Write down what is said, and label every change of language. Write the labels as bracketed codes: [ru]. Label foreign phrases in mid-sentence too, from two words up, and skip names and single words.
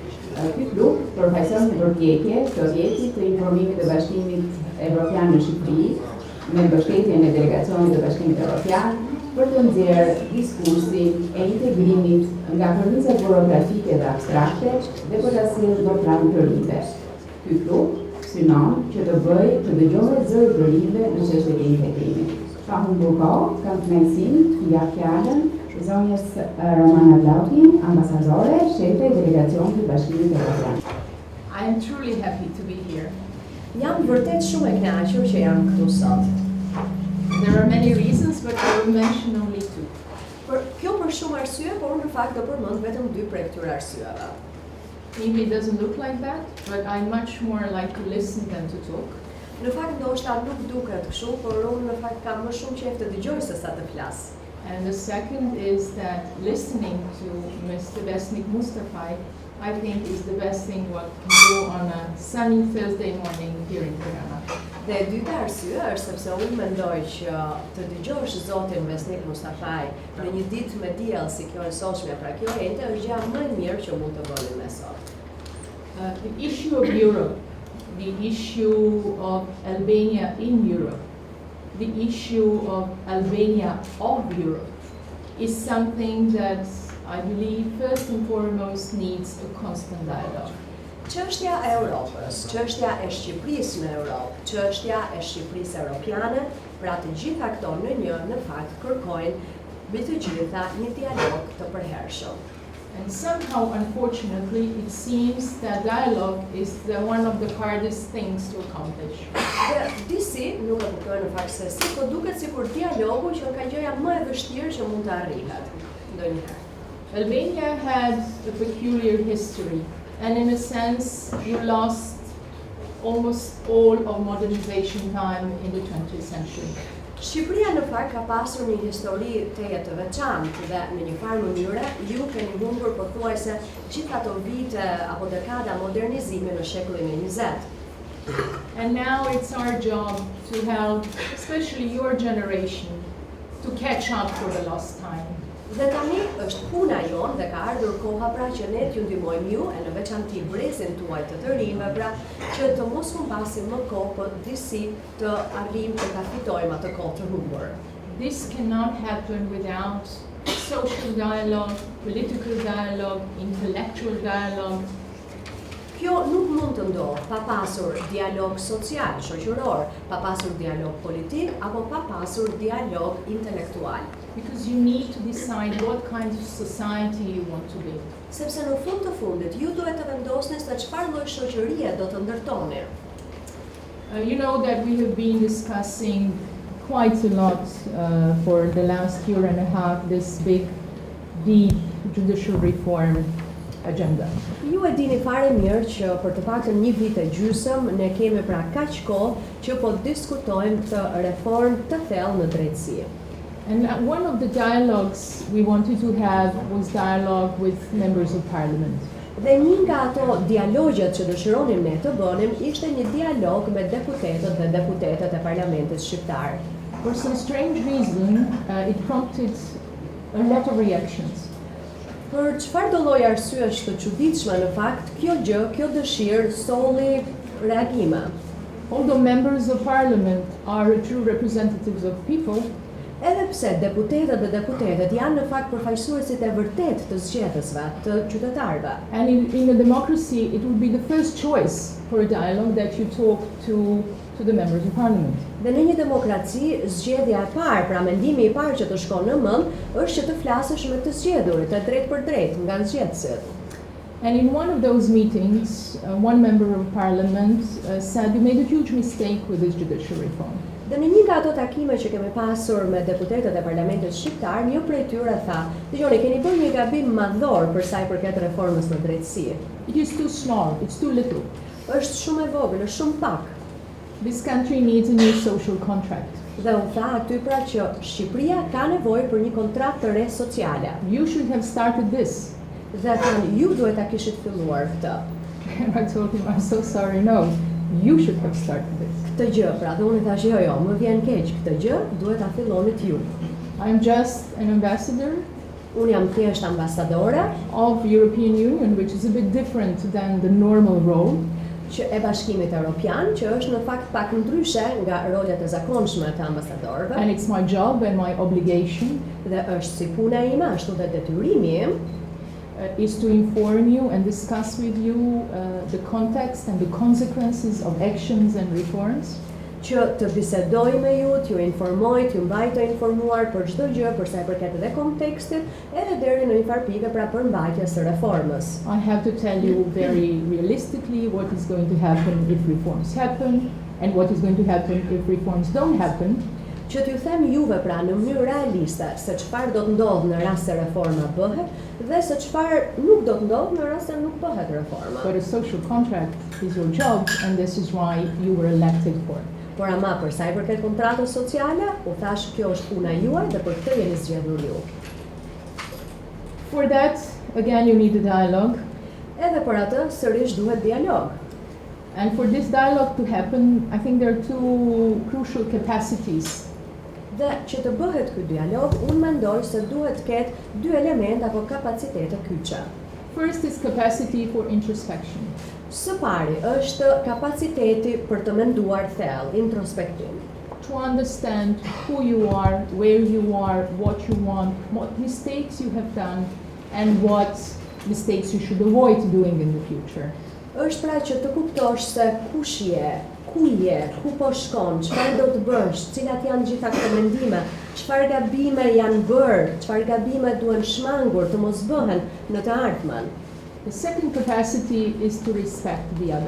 [sq] Ky klub përfaqëson një përpjekje sovjetike të informimit të Bashkimit Evropian në Shqipëri, me mbështetjen e delegacionit të Bashkimit Evropian, për të nxjerrë diskursin e integrimit nga kornizat burokrafike dhe abstrakte dhe për ta sjellë në plan të rinjve. Ky klub synon që të bëjë të dëgjohet zëri i rinjve në çështjet e integrimit. Pa humbur kohë, kam kënaqësinë t'u jap fjalën zonjës Romana Vlahutin, Ambasadore, shefe e delegacionit të Bashkimit Evropian. [en] I am truly happy to be here. [sq] Jam vërtet shumë e kënaqur që jam këtu sot. [en] There are many reasons, but I will mention only two. [sq] Kjo për shumë arsye, por në fakt do përmend vetëm dy prej këtyre arsyeve. [en] Maybe it doesn't look like that, but I much more like to listen than to talk. Në fakt ndoshta nuk duket kështu, por unë në fakt kam më shumë qejf të dëgjoj se sa të flas. And the second is that listening to Mr. Besnik Mustafaj, I think is the best thing what can do on a sunny Thursday morning here in Tirana. [sq] Dhe e dyta arsye është sepse unë mendoj që të dëgjosh zotin Besnik Mustafaj në një ditë me diell si kjo e sotshme, pra kjo ente është gjë më e mirë që mund të bëni me sot. [en] The issue of Europe, the issue of Albania in Europe, the issue of Albania of Europe is something that I believe first and foremost needs a constant dialogue. [sq] Çështja e Europës, çështja e Shqipërisë në Europë, çështja e Shqipërisë europiane, pra të gjitha këto në një në fakt kërkojnë mbi të gjitha një dialog të përhershëm. [en] And somehow, unfortunately, it seems that dialogue is one of the hardest things to accomplish. [sq] Dhe disi nuk e kuptojnë në fakt se si, po duket sikur dialogu që ka gjëja më e vështirë që mund të arrihet ndonjëherë. [en] Albania had a peculiar history, and in a sense, you lost almost all of modernization time in the 20th century. [sq] Shqipëria në fakt ka pasur një histori të veçantë dhe në një farë mënyre ju keni humbur pothuajse gjithë ato vite apo dekada modernizimi në shekullin e 20. [en] And now it's our job to help, especially your generation, to catch up for the lost time. [sq] Dhe tani është puna jonë dhe ka ardhur koha pra që ne t'ju ndihmojmë ju e në veçanti brezin tuaj të rinjve pra që të mos humbasim më kohë për disi të arrijmë të ta fitojmë atë kohë të humbur. [en] This cannot happen without social dialogue, political dialogue, intellectual dialogue. [sq] Kjo nuk mund të ndodhë pa pasur dialog social, shoqëror, pa pasur dialog politik apo pa pasur dialog intelektual. [en] Because you need to decide what kind of society you want to be. [sq] Sepse në fund të fundit ju duhet të vendosni se çfarë lloj shoqërie do të ndërtoni. [en] You know that we have been discussing quite a lot for the last year and a half this big, deep judicial reform agenda. [sq] Ju e dini fare mirë që për të paktën një vit e gjysmë ne kemi pra kaq kohë që po diskutojmë të reformë të thellë në drejtësi. [en] And one of the dialogues we wanted to have was dialogue with members of parliament. [sq] Dhe një nga ato dialogjet që dëshironim ne të bënim ishte një dialog me deputetët dhe deputetet e parlamentit shqiptar. [en] For some strange reason, it prompted a lot of reactions. [sq] Për çfarë do lloj arsyesh të çuditshme në fakt, kjo dëshirë solli reagime. [en] Although members of parliament are true representatives of people, [sq] edhe pse deputetët dhe deputetet janë në fakt përfaqësuesit e vërtet të zgjedhësve, të qytetarëve. [en] And in a democracy, it would be the first choice for a dialogue that you talk to the members of parliament. [sq] Dhe në një demokraci, zgjedhja e parë, pra mendimi i parë që të shkon në mend, është që të flasësh me të zgjedhurit, drejt për drejt nga zgjedhësit. [en] And in one of those meetings, one member of parliament said, "You made a huge mistake with this judicial reform." [sq] Dhe në një nga ato takime që kemi pasur me deputetët e parlamentit shqiptar, një prej tyre tha, "Dgjoni, keni bërë një gabim madhor për sa i përket reformës në drejtësi. [en] It is too small, it's too little. [sq] Është shumë e vogël, është shumë pak." [en] This country needs a new social contract. [sq] Dhe unë tha aty pra që Shqipëria ka nevojë për një kontratë të re sociale. [en] You should have started this. [sq] Dhe thanë, ju duhet ta kishit filluar këtë. [en] And I told him, "I'm so sorry, no. You should have started this. [sq] Këtë gjë, pra dhe unë i thash jo, më vjen keq, këtë gjë duhet ta fillonit ju. [en] I'm just an ambassador [sq] Unë jam thjesht ambasadore [en] of European Union, which is a bit different than the normal role. [sq] që e Bashkimit Evropian, që është në fakt pak ndryshe nga rolet e zakonshme të ambasadorëve, [en] And it's my job and my obligation [sq] dhe është si puna ime, ashtu dhe detyrimi im, [en] is to inform you and discuss with you the context and the consequences of actions and reforms. [sq] që të bisedoj me ju, t'ju informoj, t'ju mbaj të informuar për çdo gjë, për sa i përket edhe kontekstit, edhe deri në një farë pike pra për mbajtjes së reformës. [en] I have to tell you very realistically what is going to happen if reforms happen and what is going to happen if reforms don't happen. [sq] Që t'ju them juve pra në mënyrë realiste se çfarë do të ndodhë në rast se reforma bëhet dhe se çfarë nuk do të ndodhë në rast se nuk bëhet reforma. [en] But a social contract is your job and this is why you were elected for. [sq] Por ama për sa i përket kontratës sociale, u thash kjo është puna juaj dhe për këtë jeni zgjedhur ju. [en] For that, again, you need a dialogue. [sq] Edhe për atë sërish duhet dialog. [en] And for this dialogue to happen, I think there are two crucial capacities. [sq] Dhe që të bëhet ky dialog, unë mendoj se duhet të ketë dy elemente apo kapacitete kyçe. [en] First is capacity for introspection. [sq] Së pari është kapaciteti për të menduar thellë, introspektim. [en] To understand who you are, where you are, what you want, what mistakes you have done, and what mistakes you should avoid doing in the future. [sq] Është pra që të kuptosh se kush je, ku je, ku po shkon, çfarë do të bësh, cilat janë gjitha këto mendime, çfarë gabime janë bërë, çfarë gabime duhen shmangur të mos bëhen në të ardhmen. [en] The second capacity is to respect the other.